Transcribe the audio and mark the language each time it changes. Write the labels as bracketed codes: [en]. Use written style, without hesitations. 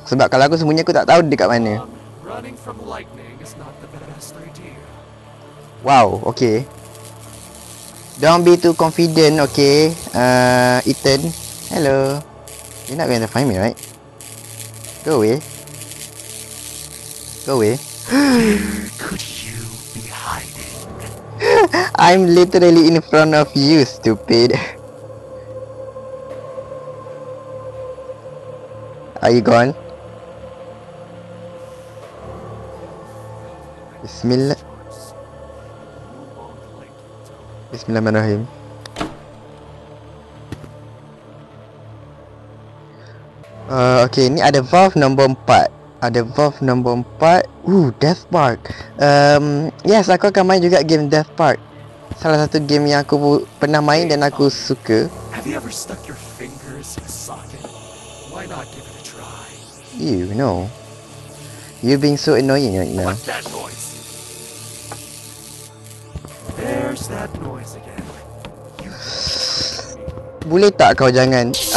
[ms] Sebab kalau aku sembunyi aku tak tahu dekat mana. [en] Running from lightning is not the best idea. Wow, okay. Don't be too confident, okay. Ethan. Hello. You're not going to find me, right? Go away. Go away. Could you be hiding? I'm literally in front of you, stupid. Are you gone? [ar] Bismillah. Bismillahirrahmanirrahim. [ms] Okay, ni ada valve nombor 4. Ada valve nombor 4. Death Park. Yes, aku akan main juga game Death Park. Salah satu game yang aku pernah main dan aku suka. [en] Have you ever stuck your fingers in a socket? Why not give it a try? You know. You being so annoying right now. What's that noise? There's that noise again. [ms] Boleh tak kau jangan?